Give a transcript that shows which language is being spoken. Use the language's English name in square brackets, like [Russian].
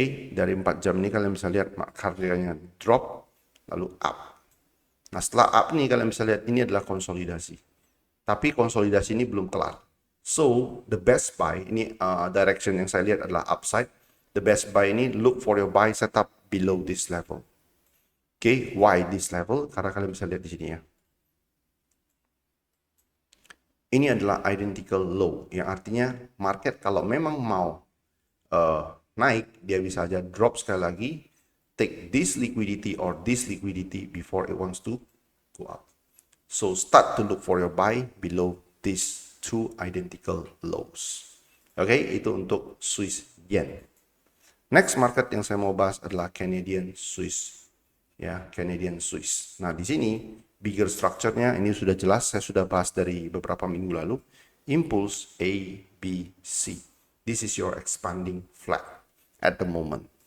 [Indonesian] Dari 4 jam ini kalian bisa lihat harganya drop lalu up. Nah, setelah up nih kalian bisa lihat ini adalah konsolidasi. Tapi konsolidasi ini belum kelar. [English] So, the best buy [Indonesian] ini direction yang saya lihat adalah upside. [English] The best buy ini look for your buy setup below this level. Why this level? [Indonesian] Karena kalian bisa lihat di sini ya. Ini adalah identical low, yang artinya market kalau memang mau naik, dia bisa aja drop sekali lagi, [English] take this liquidity or this liquidity before it wants to go up. So start to look for your buy below these two identical lows. [Indonesian] Itu untuk Swiss yen. Next market yang saya mau bahas adalah Canadian Swiss. Ya, Canadian Swiss. Nah, di sini bigger structure-nya ini sudah jelas, saya sudah bahas dari beberapa minggu lalu. Impulse A, B, C. [English] This is your expanding flat at the moment.